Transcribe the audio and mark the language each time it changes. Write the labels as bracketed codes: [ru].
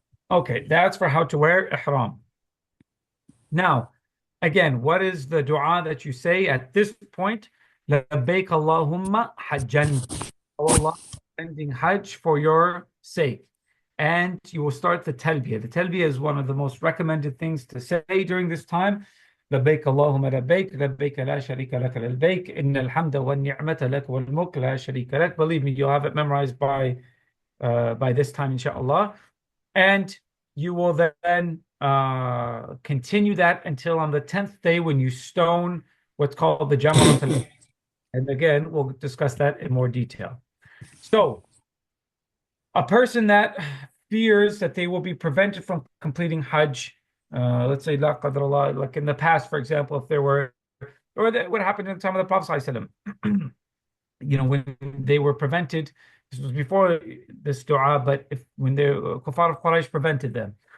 [en] Okay, that's for how to wear ihram. Now, again, what is the dua that you say at this point? Labbaik Allahumma hajjan. Oh Allah, sending Hajj for your sake. And you will start the talbiyah. The talbiyah is one of the most recommended things to say during this time. [ar] لبيك اللهم لبيك لبيك لا شريك لك لبيك إن الحمد والنعمة لك والملك لا شريك لك. [en] Believe me, you'll have it memorized by this time, inshallah. And you will then continue that until on the 10th day when you stone what's called the Jamarat. And again, we'll discuss that in more detail. So, a person that fears that they will be prevented from completing Hajj, let's say, la qadr Allah, like in the past, for example, if there were, or what happened in the time of the Prophet ﷺ, when they were prevented, this was before this dua, but when the Kuffar of Quraysh prevented them,